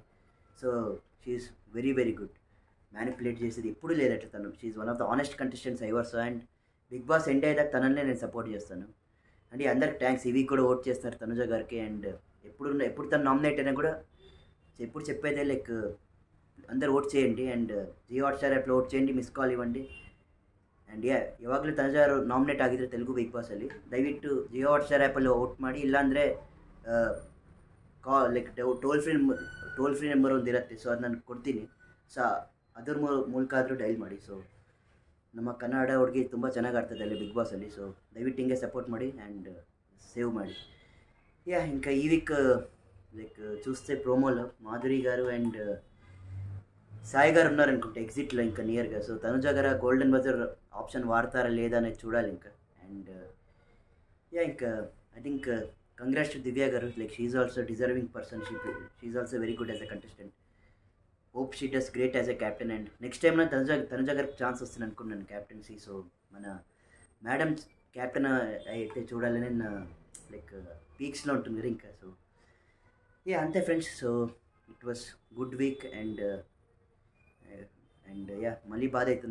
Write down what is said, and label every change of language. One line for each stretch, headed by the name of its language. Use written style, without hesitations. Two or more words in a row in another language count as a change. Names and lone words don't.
English: so she's very very good.
Telugu: మ్యానిపులేట్ చేసేది ఎప్పుడు లేదట తను.
English: she's one of the honest contestants ever.
Telugu: అండ్ బిగ్ బాస్ ఎండ్ అయ్యేదాకా తననే నేను సపోర్ట్ చేస్తాను. అంటే అందరికి థ్యాంక్స్. ఈ వీక్ కూడా ఓట్ చేస్తారు తనుజ గారికి. అండ్ ఎప్పుడు తను నామినేట్ అయినా కూడా ఎప్పుడు చెప్పేదే లైక్ అందరు ఓట్ చేయండి. అండ్ జియో హాట్‌ಸ್ಟಾರ್ ಆ್ಯಪ್లో ಓಟ್ చేయండి,
English: miss call
Telugu: ಇవ్వండి.
Kannada: ಆ್ಯಂಡ್ ಯಾವಾಗಲೂ ತನುಜ ನಾಮಿನೇಟ್ ಆಗಿದ್ರೆ ತೆಲುಗು ಬಿಗ್ ಬಾಸಲ್ಲಿ ದಯವಿಟ್ಟು ಜಿಯೋ ಹಾಟ್‌ಸ್ಟಾರ್ ಆ್ಯಪಲ್ಲಿ ಓಟ್ ಮಾಡಿ. ಇಲ್ಲಾಂದರೆ
English: like toll free number
Kannada: ಒಂದು ಇರುತ್ತೆ. ಸೊ ಅದು ನಾನು ಕೊಡ್ತೀನಿ. ಸೊ ಅದ್ರ ಮೂಲಕ ಆದರೂ ಡೈಲ್ ಮಾಡಿ. ಸೊ ನಮ್ಮ ಕನ್ನಡ ಹುಡುಗಿ ತುಂಬ ಚೆನ್ನಾಗಿ ಆಡ್ತದೆ ಅಲ್ಲಿ ಬಿಗ್ ಬಾಸಲ್ಲಿ. ಸೊ ದಯವಿಟ್ಟು ಹಿಂಗೆ ಸಪೋರ್ಟ್ ಮಾಡಿ
English: and save
Kannada: ಮಾಡಿ.
Telugu: యా ఇంకా ఈ వీక్ లైక్ చూస్తే ప్రోమోలో మాధురి గారు అండ్ సాయి గారు ఉన్నారనుకుంటే ఎగ్జిట్లో ఇంకా నియర్గా. సో తనుజ గారు
English: golden buzzer option
Telugu: వాడతారా లేదా అనేది చూడాలి ఇంకా.
English: and ya
Telugu: ఇంకా
English: I think congrats to
Telugu: దివ్య గారు.
English: like she's also deserving person. she's also very good as a contestant. hope she does great as a captain.
Telugu: అండ్
English: next time
Telugu: తనుజ గారికి ఛాన్స్ వస్తుంది అనుకున్నాను క్యాప్టెన్సీ. సో మన మేడం క్యాప్టెన్ అయితే చూడాలని లైక్ పీక్స్లో ఉంటుంది కదా ఇంకా.
English: so ya
Telugu: అంతే ఫ్రెండ్స్.
English: so it was good week and ya
Telugu: మళ్ళీ బాధ అవుతుంది.